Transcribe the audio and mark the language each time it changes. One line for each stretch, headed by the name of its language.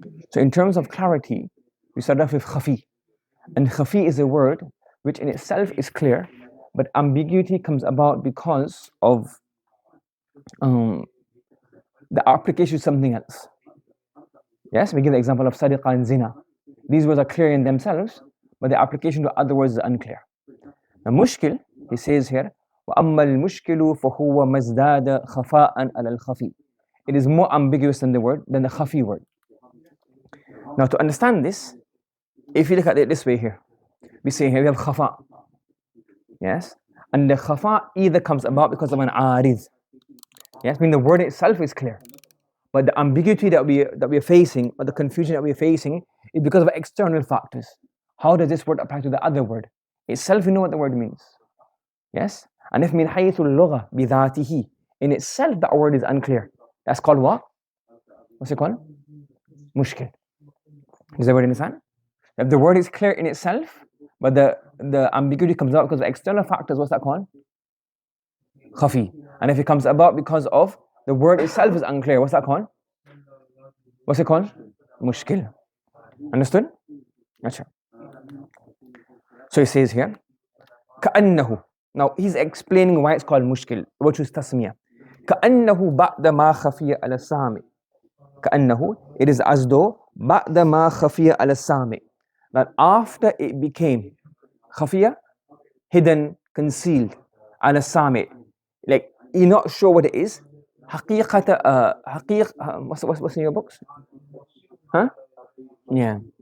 English: So in terms of clarity, we start off with khafi. And khafi is a word which in itself is clear, but ambiguity comes about because of the application to something else. Yes, we give the example of sadiqa and zina. These words are clear in themselves, but the application to other words is unclear. The mushkil, he says here,
Arabic: وَأَمَّا الْمُشْكِلُ فَهُوَ مَزْدَادَ خَفَاءً عَلَى الْخَفِي.
English: It is more ambiguous than the khafi word. Now to understand this, if you look at it this way here, we say here we have khafa. Yes? And the khafa either comes about because of an arid. Yes, meaning the word itself is clear. But the ambiguity that we are facing, or the confusion that we are facing, is because of external factors. How does this word apply to the other word? Itself, we know what the word means. Yes? And if
Arabic: min haythul lugha bidhatihi,
English: in itself that word is unclear. That's called what? What's it called? Mushkil. Does everybody understand? If the word is clear in itself, but the ambiguity comes out because of external factors, what's that called? Khafi. And if it comes about because of the word itself is unclear, what's that called? What's it called? Mushkil. Understood? Achha. So he says here, كأنه. Now he's explaining why it's called mushkil, which is tasmiyah.
Arabic: كأنه بعد ما خفي على السامع.
English: كأنه, it is as though
Arabic: بعد ما خفي على السامع,
English: that after it became خفية, hidden, concealed,
Arabic: على السامع,
English: like you're not sure what it is. What's in your books? Huh? Yeah.